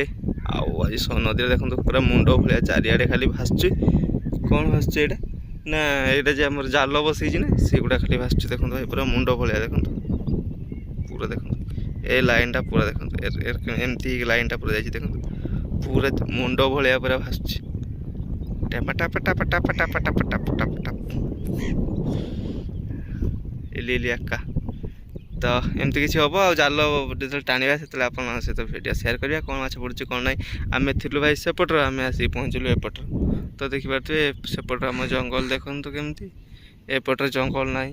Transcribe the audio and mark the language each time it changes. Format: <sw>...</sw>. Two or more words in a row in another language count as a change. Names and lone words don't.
<or>ଆଉ ଆଜି ନଦୀରେ ଦେଖନ୍ତୁ ପୁରା ମୁଣ୍ଡ ଭଳିଆ ଚାରିଆଡ଼େ ଖାଲି ଭାସୁଛି। କ'ଣ ଭାସୁଛି ଏଇଟା ନା ଏଇଟା ଯେ ଆମର ଜାଲ ବସେଇଛି ନା ସେଗୁଡ଼ା ଖାଲି ଭାସୁଛି। ଦେଖନ୍ତୁ ଭାଇ ପୁରା ମୁଣ୍ଡ ଭଳିଆ ଦେଖନ୍ତୁ ପୁରା। ଦେଖନ୍ତୁ ଏ ଲାଇନ୍ଟା ପୁରା ଦେଖନ୍ତୁ ଏମିତି ଲାଇନ୍ଟା ପୁରା ଯାଇଛି। ଦେଖନ୍ତୁ ପୁରା ମୁଣ୍ଡ ଭଳିଆ ପୁରା ଭାସୁଛି। টাপা টাপা টাপা টাপা টাপা টাপা টাপা টাপা টাপା ଏଲି ଏକା। ତ ଏମିତି କିଛି ହେବ। ଆଉ ଜାଲ ଯେତେବେଳେ ଟାଣିବା ସେତେବେଳେ ଆପଣଙ୍କ ସହିତ ଭିଡ଼ିଓ ସେୟାର କରିବା କ'ଣ ମାଛ ପଡ଼ୁଛି କ'ଣ ନାହିଁ। ଆମେ ଥିଲୁ ଭାଇ ସେପଟରେ ଆମେ ଆସିକି ପହଞ୍ଚିଲୁ ଏପଟରେ। ତ ଦେଖିପାରୁଥିବେ ସେପଟରେ ଆମ ଜଙ୍ଗଲ ଦେଖନ୍ତୁ କେମିତି। ଏପଟରେ ଜଙ୍ଗଲ ନାହିଁ।</or>